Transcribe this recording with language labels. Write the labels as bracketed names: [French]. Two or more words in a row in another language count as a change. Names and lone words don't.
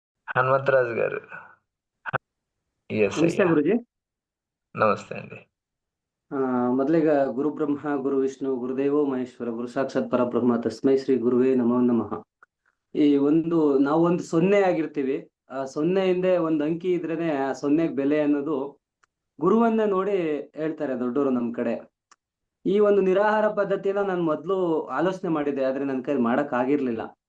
[Telugu] హనుమంతరాజు గారు. ఎస్ నమస్తే అయ్యా. గురుజీ. నమస్తే అండి. [Sanskrit] ಮೊದಲಿಗೆ ಗುರು ಬ್ರಹ್ಮ ಗುರು ವಿಷ್ಣು ಗುರುದೇವೋ ಮಹೇಶ್ವರ ಗುರು ಸಾಕ್ಷಾತ್ ಪರಬ್ರಹ್ಮ ತಸ್ಮೈ ಶ್ರೀ ಗುರುವೇ ನಮೋ ನಮಃ. [Kannada] ಈ ನಾವೊಂದು ಸೊನ್ನೆ ಆಗಿರ್ತೀವಿ. ಆ ಸೊನ್ನೆ ಹಿಂದೆ ಒಂದು ಅಂಕಿ ಇದ್ರೇನೆ ಆ ಸೊನ್ನೆಗೆ ಬೆಲೆ ಅನ್ನೋದು ಗುರುವನ್ನ ನೋಡಿ ಹೇಳ್ತಾರೆ ದೊಡ್ಡವರು ನಮ್ ಕಡೆ. ಈ ಒಂದು ನಿರಾಹಾರ ಪದ್ಧತಿನ ನಾನು ಮೊದಲು ಆಲೋಚನೆ ಮಾಡಿದ್ದೆ, ಆದ್ರೆ ನನ್ನ ಕೈಲಿ ಮಾಡಕ್ ಆಗಿರ್ಲಿಲ್ಲ.